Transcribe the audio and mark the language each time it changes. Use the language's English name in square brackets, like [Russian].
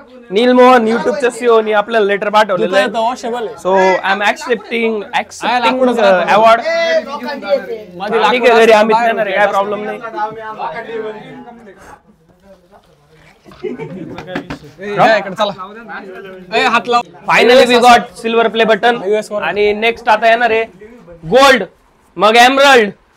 [Marathi] नील मोहन युट्यूबच्या सीओ नी आपल्याला लेटर पाठवलेलं आहे. वॉशेबल आहे. [English] So I am accepting award. [Marathi] मध्ये ठीक आहे घरी आम्ही येणार आहे, काय प्रॉब्लेम नाही. इकडे चला. ए हात लाव. [English] Finally we got silver play button. [Marathi] US वर. आणि नेक्स्ट आता येणार आहे गोल्ड, मग एमरल्ड.